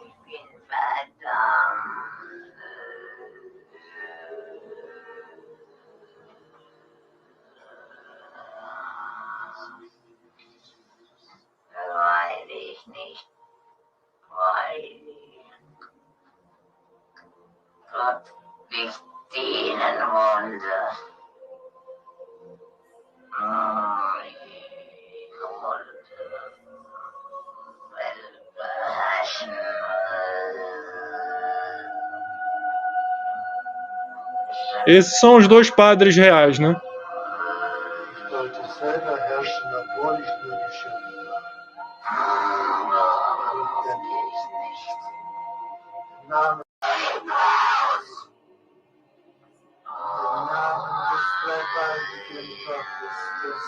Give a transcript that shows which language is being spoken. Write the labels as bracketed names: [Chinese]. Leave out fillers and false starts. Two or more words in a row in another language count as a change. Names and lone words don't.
[German] Weil ich nicht, weil Gott nicht dienen wollte. Ich wollte [Portuguese] Esses são os dois padres reais, né? [German] Ich wollte selber herrschen, obwohl ich nur geschöpft war. Im Namen des dreifaltigen Gottes, des